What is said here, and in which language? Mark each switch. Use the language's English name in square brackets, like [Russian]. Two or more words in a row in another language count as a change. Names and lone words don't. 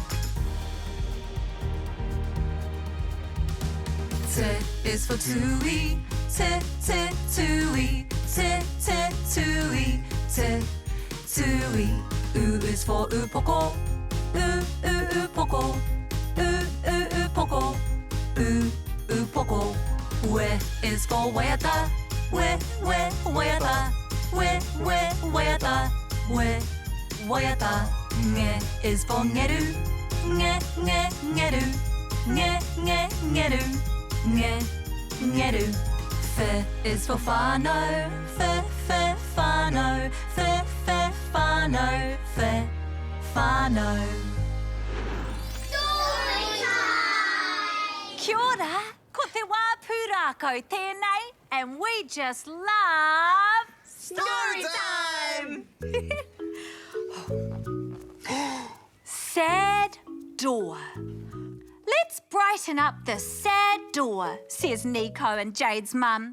[English] T is for [Māori] tui, tui, tui. [English] U is for [Māori] upoko, upoko, upoko, upoko. [English] We is for [Māori] waiata, waiata, waiata, waiata. [English] Nge is for [Māori] ngeru, ngeru, ngeru, ngeru. [English] F is for [Māori] whānau, whānau, whānau, whānau. Kia ora, ko te wā pūrākau tēnei, [English] and we just love Story time! Sad door. Let's brighten up this sad door, says Nico and Jade's mum.